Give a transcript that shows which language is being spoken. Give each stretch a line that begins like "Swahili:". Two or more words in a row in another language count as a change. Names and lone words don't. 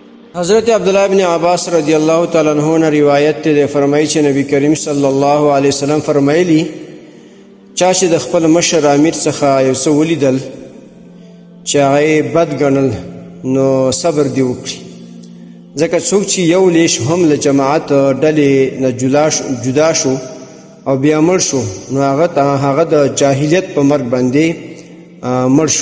Pashto: حضرت عبداللہ ابن عباس
Arabic: رضی اللہ تعالیٰ عنہ
Urdu: نے روایت تے فرمائی
Pashto: چې نبی کریم
Arabic: صلی الله علیه وسلم
Pashto: فرمایلی چا چې د خپل مشر امیر څخه یو څه ولیدل چې هغه بد ګڼل نو صبر دی وکړي، ځکه څوک چې یو لیش هم له جماعت ډلې نه جدا شو او بیا مړ شو نو هغه د جاهلیت په مرګ باندې مړ شو.